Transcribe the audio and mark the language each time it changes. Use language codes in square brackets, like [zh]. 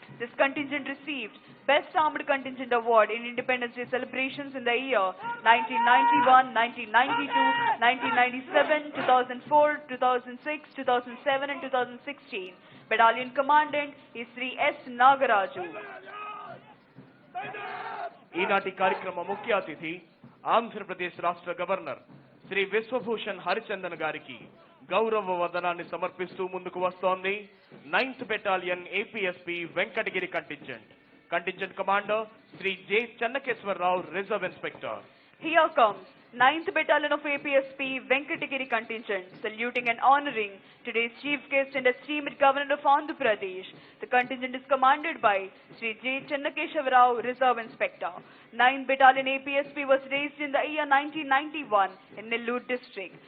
[en] This contingent received Best Armed Contingent Award in Independence Day celebrations in the year 1991, 1992, 1997, 2004, 2006, 2007 and 2016. Battalion Commandant is Sri S. Nagaraju. [te] ఈనాటి కార్యక్రమ ముఖ్య అతిథి ఆంధ్రప్రదేశ్ రాష్ట్ర governor Shri Vishwabhushan Harichandan గారికి గౌరవ వందనాన్ని సమర్పిస్తూ ముందుకు వస్తోంది 9th battalion APSP Venkatagiri contingent. Contingent commander Shri J Chennakeswara Rao, reserve inspector. [en] Here comes 9th Battalion of APSP Venkatagiri contingent, saluting and honoring today's chief guest and esteemed Governor of Andhra Pradesh. The contingent is commanded by Sri J. Chennakeshav Rao, Reserve Inspector. 9th Battalion APSP was raised in the year 1991 in Nellore district.